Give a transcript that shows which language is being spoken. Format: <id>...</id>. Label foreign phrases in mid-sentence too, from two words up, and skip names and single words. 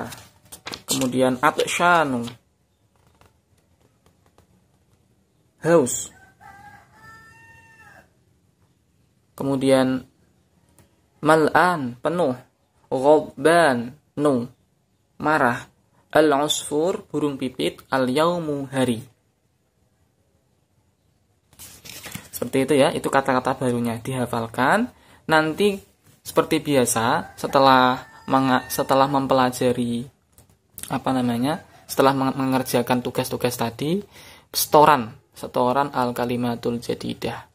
<id>Kemudian atsyanu haus. Kemudian mal'an penuh. Ghadban nu marah. Al-usfur burung pipit. Al-yaumu hari. Seperti itu ya, itu kata-kata barunya dihafalkan. Nanti seperti biasa setelah mempelajari setelah mengerjakan tugas-tugas tadi, setoran</id> <ar>الكلمات الجديدة.</ar>